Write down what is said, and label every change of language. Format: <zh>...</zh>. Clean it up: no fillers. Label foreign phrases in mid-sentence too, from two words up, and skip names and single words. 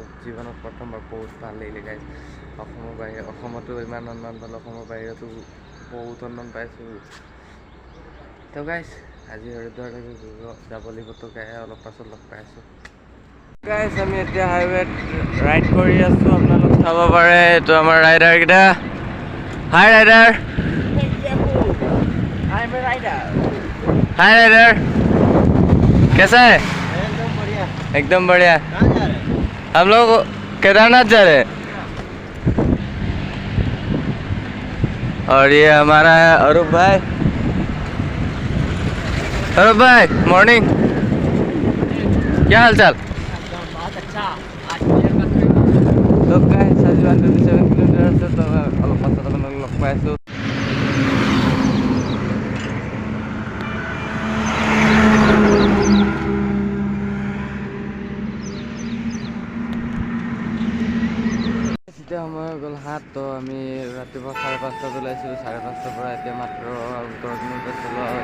<as>জীৱনত প্ৰথমবাৰ বহুত ভাল লাগিলে গাইজ। অসমৰ বাহিৰত, অসমতো ইমান সন্মান পালোঁ, অসমৰ বাহিৰতো বহুত সন্মান পাইছোঁ। তো গাইজ আজি হৰিদ্বাৰলৈকে যাব লাগিব। তো গাই অলপ পাছত লগ পাই আছোঁ গাইজ। আমি এতিয়া হাইৱেত ৰাইড কৰি আছোঁ, আপোনালোক চাব পাৰে। এইটো আমাৰ ৰাইডাৰকেইটা।</as> <en>hi rider.</en> <hi>हाय राइडर, कैसा है? एकदम बढ़िया। हम लोग केदारनाथ जा रहे हैं। और ये हमारा है अरूप भाई। अरूप भाई मॉर्निंग, क्या हाल चाल? बहुत अच्छा। आज तो गाइस 127 किलोमीटर से तो</hi> <as>অলপ পাছত আপোনাক লগ পাইছোঁ। এতিয়া সময় হৈ গ'ল 7। তো আমি ৰাতিপুৱা 5:30 ওলাইছিলোঁ। 5:30 পৰা এতিয়া মাত্ৰ 10 কিলোমিটাৰ চলোৱা হ'ল।</as>